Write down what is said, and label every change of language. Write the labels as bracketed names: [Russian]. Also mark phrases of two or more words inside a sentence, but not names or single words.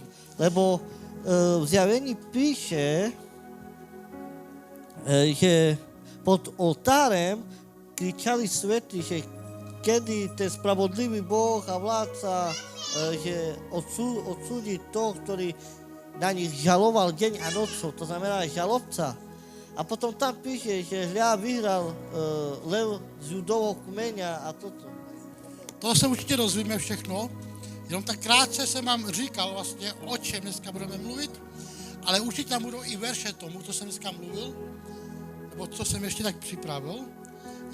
[Slovak] Lebo v Zjavení píše, že pod oltárem kričali svätí, že kedy ten spravodlivý Boh a vládca, že odsúdi toho, ktorý na nich žaloval deň a nocou, to znamená žalobca. A potom tam píše, že hľa vyhral lev z Judovho kmeňa a toto. [Czech] To se určitě dozvíme všechno. Jenom tak krátce jsem vám říkal vlastně, o čem dneska budeme mluvit, ale určitě tam budou i verše tomu, co jsem dneska mluvil, nebo co jsem ještě tak připravil.